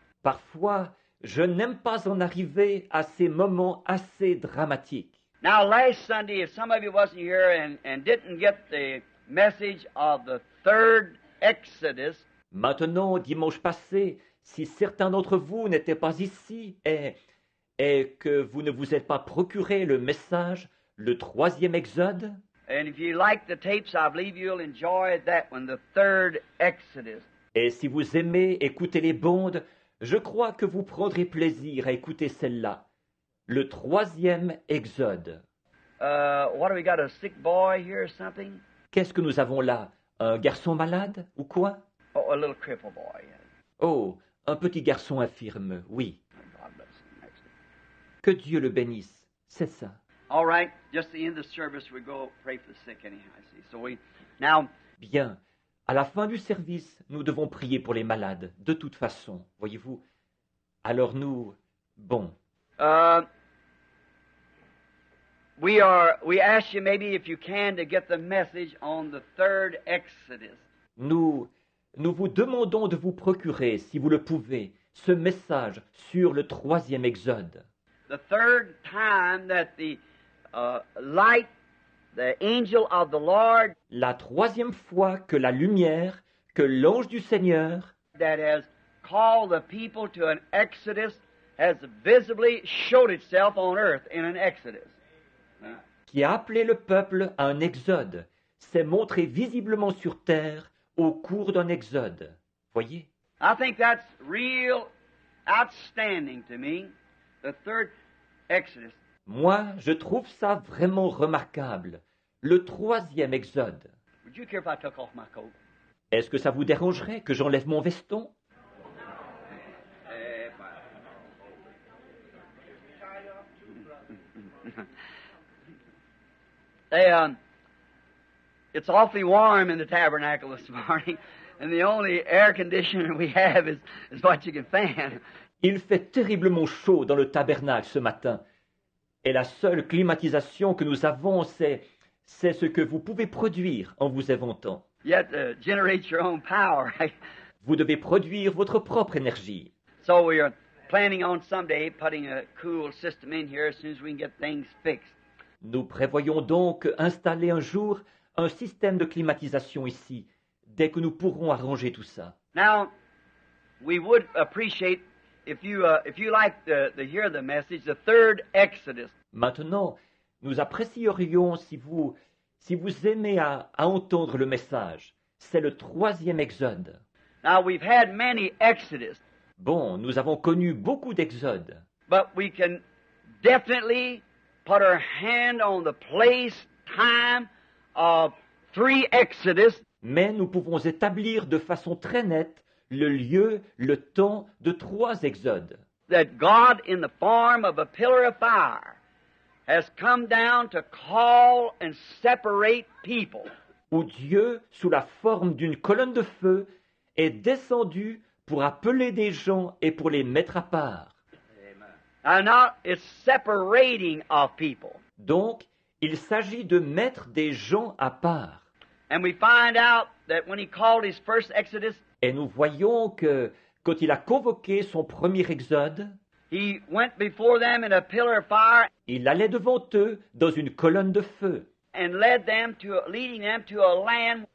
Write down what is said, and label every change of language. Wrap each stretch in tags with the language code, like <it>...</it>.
<fr>parfois, je n'aime pas en arriver à ces moments assez dramatiques.</fr> <en>Now, last Sunday, if some of you wasn't here and didn't get the message of the third Exodus,</en> <fr>Maintenant, dimanche passé, si certains d'entre vous n'étaient pas ici et que vous ne vous êtes pas procuré le message, le 3e Exode,</fr> <en>and if you like the tapes, I believe you'll enjoy that one, the third Exodus.</en> <fr>et si vous aimez écouter les bandes, je crois que vous prendrez plaisir à écouter celle-là, le 3e Exode.</fr> <en>What do we got, a sick boy here or something?</en> <fr>Qu'est-ce que nous avons là? Un garçon malade ou quoi?</fr> <en>Oh, a little cripple boy.</en> <fr>Oh, un petit garçon infirme, oui.</fr> <en>God bless him. Next.</en> <fr>Que Dieu le bénisse, c'est ça.</fr> <en>All right, just the end of the service, we go pray for the sick anyhow, I see. So now,</en> <fr>Bien, à la fin du service, nous devons prier pour les malades, de toute façon, voyez-vous. Alors bon,</fr> <en>we ask you maybe if you can to get the message on the third Exodus.</en> <fr>nous vous demandons de vous procurer, si vous le pouvez, ce message sur le 3e Exode.</fr> <en>The third time that the light, the angel of the Lord</en> <fr>La 3e fois que la lumière, que l'ange du Seigneur,</fr> <en>that has called the people to an Exodus has visibly showed itself on earth in an Exodus.</en> <fr>qui a appelé le peuple à un exode, s'est montré visiblement sur terre au cours d'un exode. Voyez?</fr> <en>I think that's real outstanding to me, the third Exodus.</en> <fr>Moi, je trouve ça vraiment remarquable. Le 3e Exode.</fr> <en>Would you care if I took off my coat?</en> <fr>Est-ce que ça vous dérangerait que j'enlève mon veston?</fr> <en>It's awfully warm in the tabernacle this morning, and the only air conditioner we have is what you can fan.</en> <fr>Il fait terriblement chaud dans le tabernacle ce matin. Et la seule climatisation que nous avons, c'est ce que vous pouvez produire en vous éventant.</fr> <en>You have to generate your own power, right?</en> <fr>Vous devez produire votre propre énergie.</fr> <en>So we are planning on someday putting a cool system in here as soon as we can get things fixed.</en> <fr>Nous prévoyons donc installer un jour un système de climatisation ici, dès que nous pourrons arranger tout ça.</fr> <en>Now, we would appreciate if you like to hear the message, the third Exodus.</en> <fr>Maintenant, nous apprécierions si vous aimez à entendre le message. C'est le 3e Exode.</fr> <en>Now, we've had many Exodus,</en> <fr>Bon, nous avons connu beaucoup d'exodes,</fr> <en>but we can definitely put our hand on the place, time of 3 Exodus,</en> <fr>mais nous pouvons établir de façon très nette le lieu, le temps de 3 exodes.</fr> <en>that God, in the form of a pillar of fire, has come down to call and separate people.</en> <fr>Où Dieu, sous la forme d'une colonne de feu, est descendu pour appeler des gens et pour les mettre à part.</fr> <en>And now it's separating of people.</en> <fr>Donc, il s'agit de mettre des gens à part.</fr> <en>And we find out that when he called his first Exodus,</en> <fr>Et nous voyons que, quand il a convoqué son premier exode,</fr> <en>he went before them in a pillar of fire</en> <fr>il allait devant eux dans une colonne de feu.</fr> <en>and leading them to a land</en>